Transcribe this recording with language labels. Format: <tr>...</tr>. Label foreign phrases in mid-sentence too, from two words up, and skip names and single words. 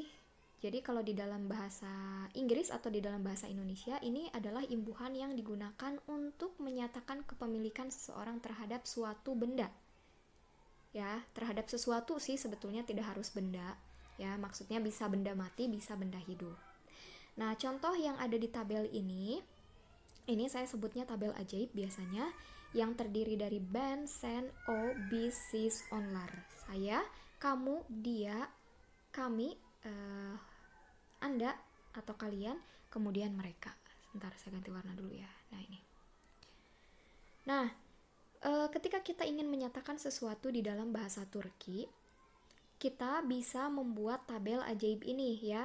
<id>Jadi kalau di dalam bahasa Inggris atau di dalam bahasa Indonesia, ini adalah imbuhan yang digunakan untuk menyatakan kepemilikan seseorang terhadap suatu benda. Ya, terhadap sesuatu sih sebetulnya, tidak harus benda. Ya, maksudnya bisa benda mati, bisa benda hidup. Nah, contoh yang ada di tabel ini saya sebutnya tabel ajaib biasanya, yang terdiri dari</id> <tr>ban, sen, o, bis, sis, onlar.</tr> <id>Saya, kamu, dia, kami, Anda atau kalian, kemudian mereka. Sebentar, saya ganti warna dulu ya. Nah, ini. Nah, ketika kita ingin menyatakan sesuatu di dalam bahasa Turki, kita bisa membuat tabel ajaib ini ya.</id>